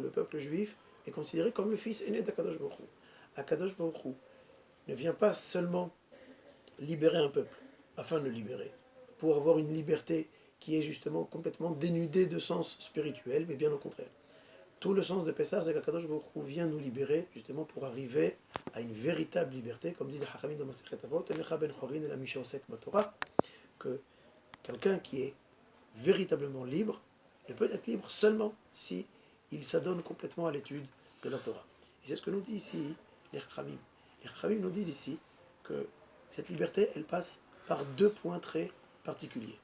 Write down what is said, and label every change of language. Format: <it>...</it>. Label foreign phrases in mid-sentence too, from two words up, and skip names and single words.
<fr>Le peuple juif est considéré comme le fils aîné d'Akadosh Baruch Hu. Akadosh Baruch Hu ne vient pas seulement libérer un peuple afin de le libérer, pour avoir une liberté qui est justement complètement dénudée de sens spirituel, mais bien au contraire. Tout le sens de Pessah, c'est qu'Akadosh Baruch Hu vient nous libérer, justement pour arriver à une véritable liberté, comme dit le Hachamim dans Masechet Avot,</fr> <he>אין לך בן חורין אלא מי שעוסק בתורה,</he> <fr>que quelqu'un qui est véritablement libre ne peut être libre seulement si il s'adonne complètement à l'étude de la Torah. Et c'est ce que nous dit ici les Chachamim. Les Chachamim nous disent ici que cette liberté, elle passe par deux points très particuliers.</fr>